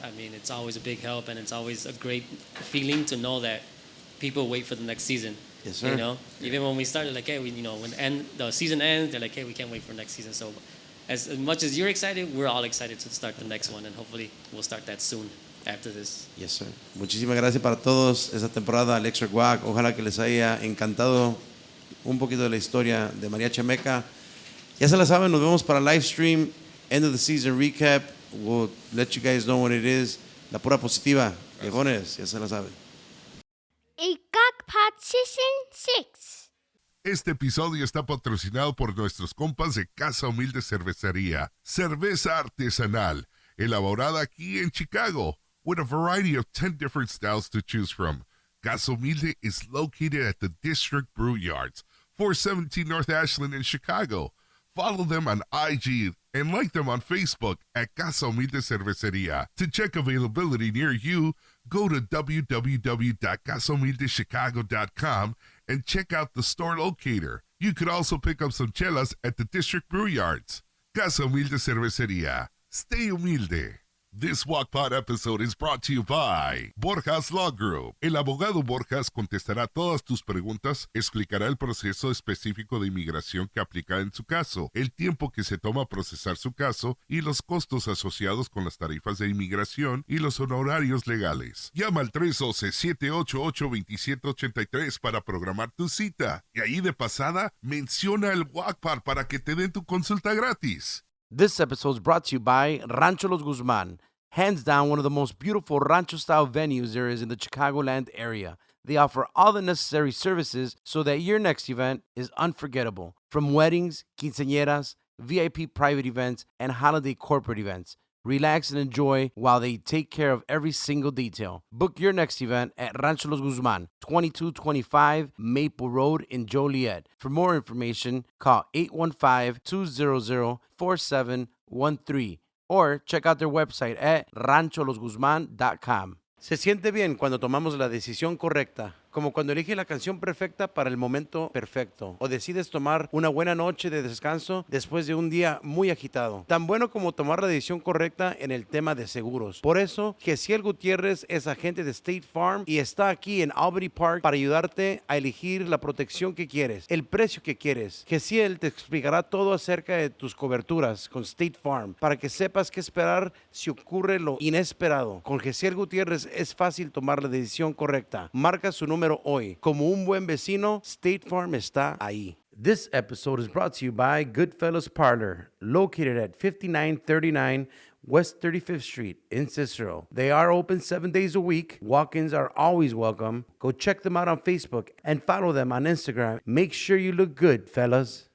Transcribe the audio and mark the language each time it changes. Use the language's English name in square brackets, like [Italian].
[English] I mean, it's always a big help, and it's always a great feeling to know that people wait for the next season. Yes, sir. You know, even when we started, like, hey, when the season ends, they're like, hey, we can't wait for next season. So, as much as you're excited, we're all excited to start the next one, and hopefully we'll start that soon after this. Yes, sir. [Spanish] Muchísimas gracias para todos esta temporada al Extra Guac. Ojalá que les haya encantado un poquito de la historia de Mariachi Ameca. Ya se la saben, nos vemos para [English] live stream, end of the season recap. We'll let you guys know what it is. [Spanish] La pura positiva, viejones, ya se la saben. [English] A GuacPod Season 6. [Spanish] Este episodio está patrocinado por nuestros compas de Casa Humilde Cerveceria. Cerveza artesanal, elaborada aquí en [English] Chicago, with a variety of 10 different styles to choose from. Casa Humilde is located at the District Brew Yards, 417 North Ashland in Chicago. Follow them on IG and like them on Facebook at CasaHumilde Cerveceria. To check availability near you, go to www.casahumildechicago.com and check out the store locator. You could also pick up some chelas at the District Brew Yards. Casa Humilde Cerveceria. Stay humilde. This GuacPod episode is brought to you by Borjas Law Group. [Spanish] El abogado Borjas contestará todas tus preguntas, explicará el proceso específico de inmigración que aplica en su caso, el tiempo que se toma procesar su caso y los costos asociados con las tarifas de inmigración y los honorarios legales. Llama al 312-788-2783 para programar tu cita. Y ahí de pasada, menciona el GuacPod para que te den tu consulta gratis. [English] This episode is brought to you by Rancho Los Guzman, hands down one of the most beautiful rancho-style venues there is in the Chicagoland area. They offer all the necessary services so that your next event is unforgettable. From weddings, quinceañeras, VIP private events, and holiday corporate events. Relax and enjoy while they take care of every single detail. Book your next event at Rancho Los Guzman, 2225 Maple Road in Joliet. For more information, call 815-200-4713 or check out their website at rancholosguzman.com. [Spanish] Se siente bien cuando tomamos la decisión correcta, como cuando eliges la canción perfecta para el momento perfecto o decides tomar una buena noche de descanso después de un día muy agitado. Tan bueno como tomar la decisión correcta en el tema de seguros. Por eso, Gessiel Gutierrez es agente de State Farm y está aquí en Albany Park para ayudarte a elegir la protección que quieres, el precio que quieres. Gessiel te explicará todo acerca de tus coberturas con State Farm para que sepas qué esperar si ocurre lo inesperado. Con Gessiel Gutierrez es fácil tomar la decisión correcta. Marca su número hoy. Como un buen vecino, State Farm está ahí. [English] This episode is brought to you by Goodfellas Parlor, located at 5939 West 35th Street in Cicero. They are open 7 days a week. Walk-ins are always welcome. Go check them out on Facebook and follow them on Instagram. Make sure you look good, fellas.